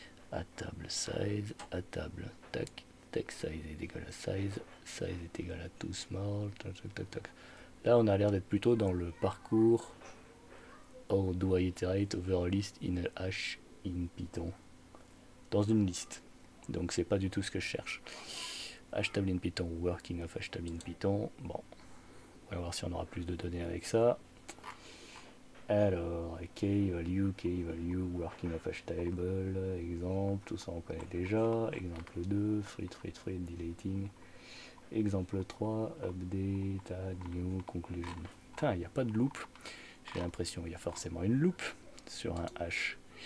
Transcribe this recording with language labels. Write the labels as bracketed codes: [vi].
[fr] à table size, tac, text size est égal à size est égal à too small, tac. Là on a l'air d'être plutôt dans le parcours. [en] How do I iterate over a list in a hash in Python [fr] dans une liste. Donc c'est pas du tout ce que je cherche. [en] Hashtable in Python, working of hashtable in Python. [fr] Bon, on va voir si on aura plus de données avec ça. Alors, key value, [en] working of hashtable, [fr] exemple, tout ça on connaît déjà. [en] Exemple 2, fruit, deleting. Exemple 3, update, add, new, conclusion. [fr] Putain, il n'y a pas de loop. J'ai l'impression qu'il y a forcément une loop sur un hash.